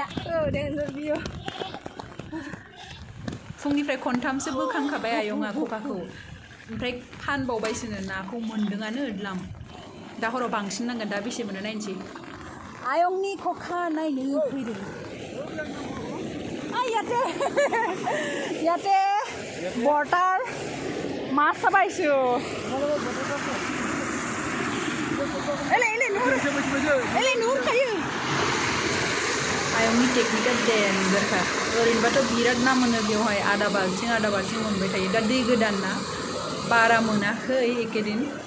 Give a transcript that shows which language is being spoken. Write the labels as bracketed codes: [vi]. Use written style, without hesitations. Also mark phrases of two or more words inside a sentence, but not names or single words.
[brx] देन्जार बियो फुंनिफ्राय खनथामसो बोखांखाबाय आयंआ खखाखौ ओमफ्राय फानबावबायसोनो नाखौ मोनदोंआनो द्लाम दा हराव बांसिन नांगोन दा बेसे मोनो नायनोसै आयंनि खखा नायनो फैदों [as] ইয়াতে বৰ্তাৰ মাছ চাবাইছো [brx] आयंनि टेकनिकआ डेन्जारखा ओरैनोबाथ' बिराद ना मोनो बेवहाय आधा बाल्थिं मोनबाय थायो दा दै गोदान ना बारा मोनाखै एकेदिन